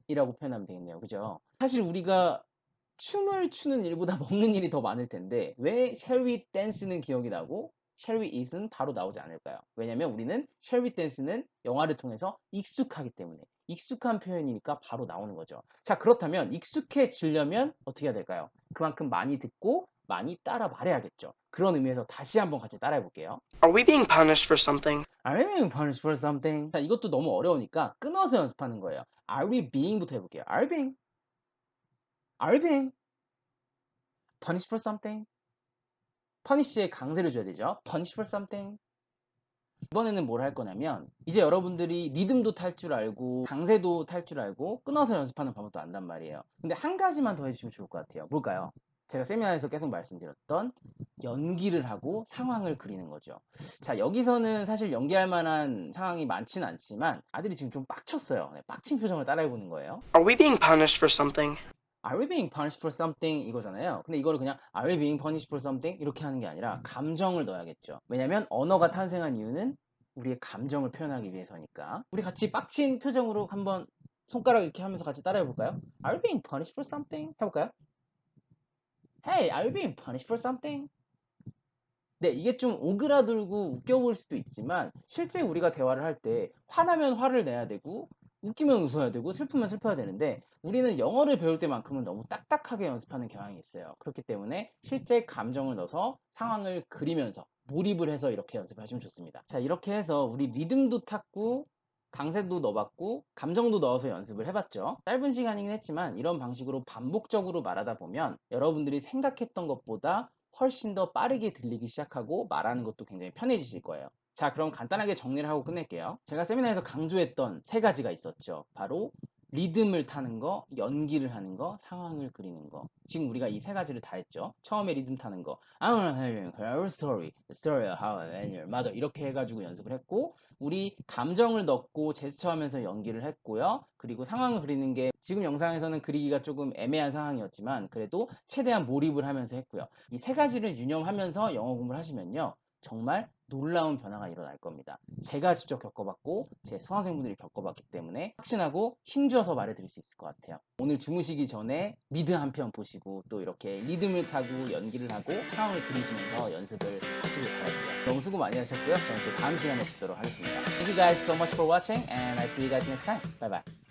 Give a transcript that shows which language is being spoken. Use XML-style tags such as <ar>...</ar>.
<ko>이라고 표현하면 되겠네요. 그죠? 사실 우리가 춤을 추는 일보다 먹는 일이 더 많을 텐데 왜</ko> <en>Shall we dance</en> <ko>는 기억이 나고</ko> <en>Shall we eat</en> <ko>은 바로 나오지 않을까요? 왜냐면 우리는</ko> <en>Shall we dance</en> <ko>는 영화를 통해서 익숙하기 때문에 익숙한 표현이니까 바로 나오는 거죠. 자, 그렇다면 익숙해지려면 어떻게 해야 될까요? 그만큼 많이 듣고 많이 따라 말해야겠죠. 그런 의미에서 다시 한번 같이 따라해 볼게요.</ko> <en>Are we being punished for something? Are we being punished for something?</en> <ko>자, 이것도 너무 어려우니까 끊어서 연습하는 거예요.</ko> <en>Are we being부터</en> <ko>해볼게요.</ko> <en>Are we being? Are we being? Punished for something?</en> <ko>punish에 강세를 줘야 되죠.</ko> <en>Punished for something?</en> <ko>이번에는 뭘 할 거냐면 이제 여러분들이 리듬도 탈 줄 알고 강세도 탈 줄 알고 끊어서 연습하는 방법도 안단 말이에요. 근데 한 가지만 더 해주시면 좋을 것 같아요. 뭘까요? 제가 세미나에서 계속 말씀드렸던 연기를 하고 상황을 그리는 거죠. 자, 여기서는 사실 연기할 만한 상황이 많지는 않지만 아들이 지금 좀 빡쳤어요. 네, 빡친 표정을 따라해보는 거예요.</ko> <en>Are we being punished for something? Are we being punished for something?</en> <ko>이거잖아요. 근데 이거를 그냥</ko> <en>Are we being punished for something?</en> <ko>이렇게 하는 게 아니라 감정을 넣어야겠죠. 왜냐면 언어가 탄생한 이유는 우리의 감정을 표현하기 위해서니까. 우리 같이 빡친 표정으로 한번 손가락 이렇게 하면서 같이 따라해볼까요?</ko> <en>Are we being punished for something?</en> <ko>해볼까요?</ko> <en>Hey, are you being punished for something?</en> <ko>네, 이게 좀 오그라들고 웃겨 보일 수도 있지만 실제 우리가 대화를 할 때 화나면 화를 내야 되고 웃기면 웃어야 되고 슬프면 슬퍼야 되는데 우리는 영어를 배울 때만큼은 너무 딱딱하게 연습하는 경향이 있어요. 그렇기 때문에 실제 감정을 넣어서 상황을 그리면서 몰입을 해서 이렇게 연습하시면 좋습니다. 자, 이렇게 해서 우리 리듬도 탔고 강세도 넣어봤고 감정도 넣어서 연습을 해봤죠. 짧은 시간이긴 했지만 이런 방식으로 반복적으로 말하다 보면 여러분들이 생각했던 것보다 훨씬 더 빠르게 들리기 시작하고 말하는 것도 굉장히 편해지실 거예요. 자, 그럼 간단하게 정리를 하고 끝낼게요. 제가 세미나에서 강조했던 세 가지가 있었죠. 바로 리듬을 타는 거, 연기를 하는 거, 상황을 그리는 거. 지금 우리가 이 세 가지를 다 했죠. 처음에 리듬 타는 거,</ko> <en>I wanna tell you a story, the story of how I met your mother.</en> <ko>이렇게 해가지고 연습을 했고, 우리 감정을 넣고 제스처하면서 연기를 했고요. 그리고 상황을 그리는 게 지금 영상에서는 그리기가 조금 애매한 상황이었지만 그래도 최대한 몰입을 하면서 했고요. 이 세 가지를 유념하면서 영어 공부를 하시면요. 정말 놀라운 변화가 일어날 겁니다. 제가 직접 겪어봤고 제 수강생분들이 겪어봤기 때문에 확신하고 힘줘서 말해드릴 수 있을 것 같아요. 오늘 주무시기 전에 미드 한 편 보시고 또 이렇게 리듬을 타고 연기를 하고 상황을 그리시면서 연습을 하시길 바랍니다. 너무 수고 많이 하셨고요. 저는 또 다음 시간에 뵙도록 하겠습니다.</ko> <en>Thank you guys so much for watching and I'll see you guys next time. Bye bye.</en>